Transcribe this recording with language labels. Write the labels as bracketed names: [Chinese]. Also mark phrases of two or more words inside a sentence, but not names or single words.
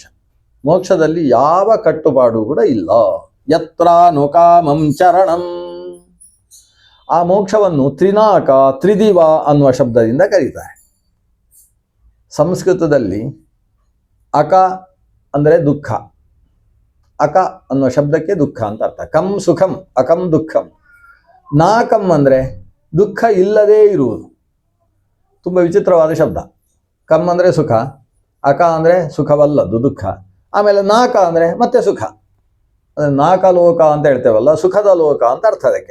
[Kannada] ಮೋಕ್ಷದಲ್ಲಿ ಯಾವ ಕಟ್ಟುಪಾಡು ಕೂಡ ಇಲ್ಲ. [Sanskrit] ಯತ್ರಾನುಕಾಮಂ ಚರಣಂ. [Kannada] ಆ ಮೋಕ್ಷವನ್ನು ತ್ರಿನಾಕ, ತ್ರಿದಿವ ಅನ್ನುವ ಶಬ್ದದಿಂದ ಕರೀತಾರೆ. ಸಂಸ್ಕೃತದಲ್ಲಿ ಅಕ ಅಂದರೆ ದುಃಖ. ಅಕ ಅನ್ನುವ ಶಬ್ದಕ್ಕೆ ದುಃಖ ಅಂತ ಅರ್ಥ. [Sanskrit] ಕಂ ಸುಖಂ, ಅಕಂ ದುಃಖಂ. [Kannada] ನಾಕಂ ಅಂದರೆ ದುಃಖ ಇಲ್ಲದೇ ಇರುವುದು. ತುಂಬ ವಿಚಿತ್ರವಾದ ಶಬ್ದ. ಕಂ ಅಂದರೆ ಸುಖ, ಅಕ ಅಂದರೆ ಸುಖವಲ್ಲದ್ದು ದುಃಖ, ಆಮೇಲೆ ನಾಕ ಅಂದರೆ ಮತ್ತೆ ಸುಖ. ಅಂದರೆ ನಾಕ ಲೋಕ ಅಂತ ಹೇಳ್ತೇವಲ್ಲ, ಸುಖದ ಲೋಕ ಅಂತ ಅರ್ಥ ಅದಕ್ಕೆ.